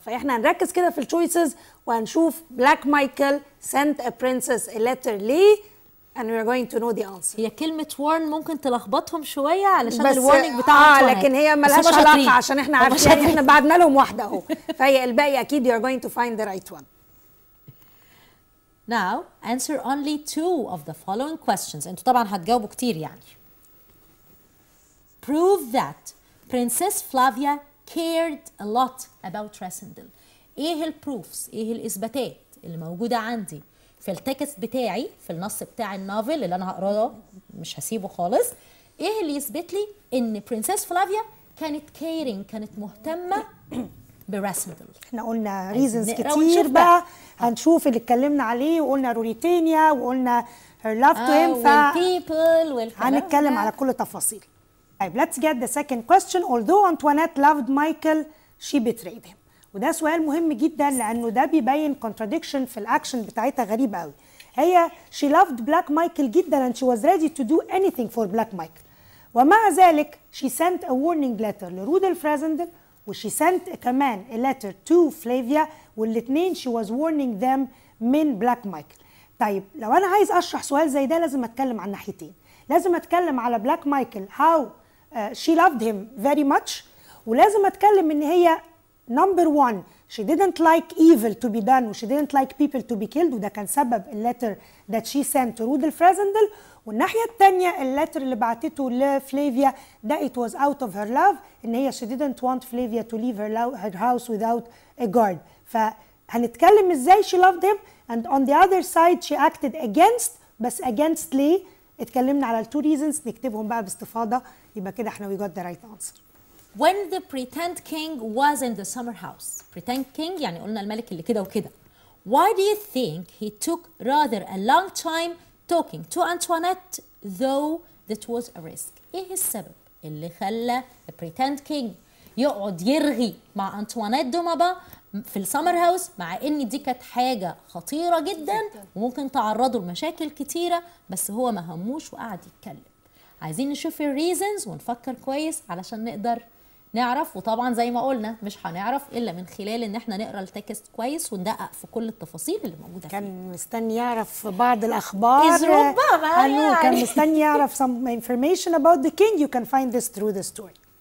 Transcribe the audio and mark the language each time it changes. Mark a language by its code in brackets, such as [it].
[ar] فاحنا هنركز كده في التشويسز وهنشوف [en] Black Michael sent a princess a letter ليه and we are going to know the answer. [ar] هي كلمة warn ممكن تلخبطهم شوية علشان الورنينج بتاعها لكن هي ملهاش علاقة عشان احنا عارفين يعني احنا بعدنا لهم واحدة اهو. فهي الباقي اكيد [en] you are going to find the right one. Now answer only 2 of the following questions. [ar] انتوا طبعا هتجاوبوا كتير يعني. [en] Prove that Princess Flavia cared a lot about Rasindel. [ar] ايه البروفز، ايه الاثباتات اللي موجوده عندي في التكست بتاعي في النص بتاع النوفل اللي انا هقراه مش هسيبه خالص، ايه اللي يثبت لي ان برنسس فلافيا كانت كيرنج، كانت مهتمه براسندل؟ احنا قلنا ريزنز كتير بقى، هنشوف اللي اتكلمنا عليه وقلنا روريتينيا وقلنا [en] her love to him، [ar] هنتكلم على كل تفاصيل. طيب [en] let's get the second question. Although Antoinette loved Michael, she betrayed him. [ar] وده سؤال مهم جدا لأنه ده بيبين [en] contradiction [ar] في الأكشن بتاعتها غريبة قوي. [en] هي she loved Black Michael جدا and she was ready to do anything for Black Michael. [ar] ومع ذلك [en] she sent a warning letter لرودولف Rassendyll و she sent كمان a letter to فلافيا، والاتنين she was warning them من Black Michael. [ar] طيب لو أنا عايز أشرح سؤال زي ده لازم أتكلم عن ناحيتين. لازم أتكلم على Black Michael [en] how she loved him very much، [ar] ولازم أتكلم إن هي number 1 [en] she didn't like evil to be done [ar] و [en] she didn't like people to be killed، [ar] وده كان سبب اللتر [en] that she sent to [ar] رودولف رازندل. والناحية التانية اللتر اللي بعتته لفلافيا ده [en] it was out of her love، إن هي she didn't want Flavia to leave her house without a guard. هنتكلم ازاي she loved him and on the other side she acted against. [ar] بس against ليه؟ اتكلمنا على التو reasons، نكتبهم بقى باستفاضة، يبقى كده احنا [en] we got the right answer. When the pretend king was in the summer house. [ar] Pretend king يعني قلنا الملك اللي كده وكده. [en] Why do you think he took rather a long time talking to Antoinette though that was a risk? [ar] ايه السبب اللي خلى pretend king يقعد يرغي مع أنطوانيت دومابا في السمر هاوس، مع ان دي كانت حاجة خطيرة جدا وممكن تعرضه لمشاكل كتيرة، بس هو ما هموش وقعد يتكلم. عايزين نشوف الريزنز ونفكر كويس علشان نقدر نعرف، وطبعا زي ما قلنا مش هنعرف الا من خلال ان احنا نقرا التكست كويس وندقق في كل التفاصيل اللي موجوده فيه. كان مستني يعرف بعض الاخبار، ربما يعني كان مستني يعرف [en] some information about the king. You can find this through the story.